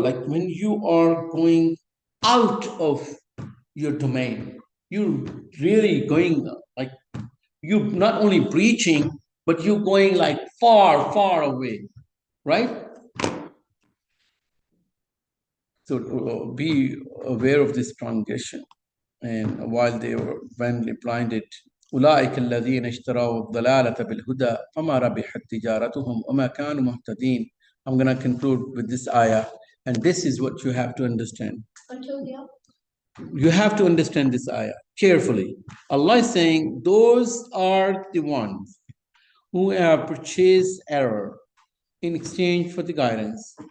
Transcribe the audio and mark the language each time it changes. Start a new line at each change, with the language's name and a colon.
English: Like when you are going out of your domain, you're really going like you not only preaching, but you're going like far away, right? So be aware of this transition. And while they were when blinded,
Arabic: أولئك الذين اشتروا الضلالة بالهدى فما ربحت تجارتهم وما كانوا مهتدين.
English: I'm going to conclude with this ayah, and this is what you have to understand. You have to understand this ayah carefully. Allah is saying, those are the ones who have purchased error in exchange for the guidance.